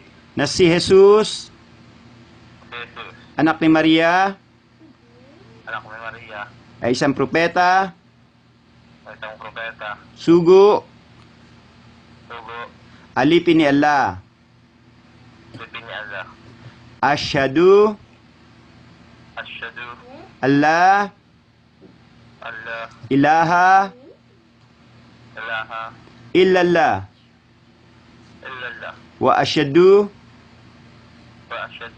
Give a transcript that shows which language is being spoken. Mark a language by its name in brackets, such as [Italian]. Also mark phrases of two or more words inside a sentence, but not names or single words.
[Filipino] na si Jesus, si Jesus, anak ni Maria, anak ni Maria, ay isang propeta, ay isang propeta, sugo, sugo, alipin ni Allah. alipin ni Allah. [Arabic] Asyhadu Asyhadu alla Allah ilaha ilaha illallah illallah وأشهد وأشهد